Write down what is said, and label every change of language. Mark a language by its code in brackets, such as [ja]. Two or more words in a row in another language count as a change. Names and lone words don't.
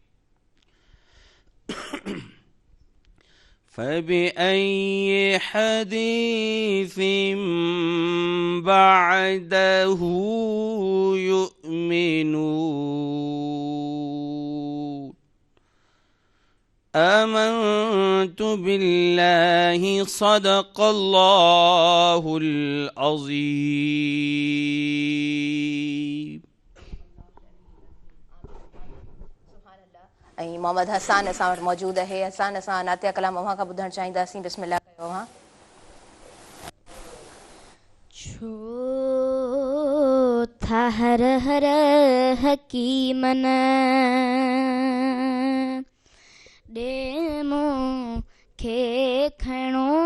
[ar] فبأي حديث بعده يؤمنون. آمنت بالله صدق الله العظيم. [sd] ऐं मोहम्मद हसान असां वटि मौजूदु आहे। हसान असां नातिया कलाम अव्हां खां ॿुधणु चाहींदासीं। बिस्मिल्लाह कयो हा। छो था हर हर हकीमन ॾे मूंखे खणो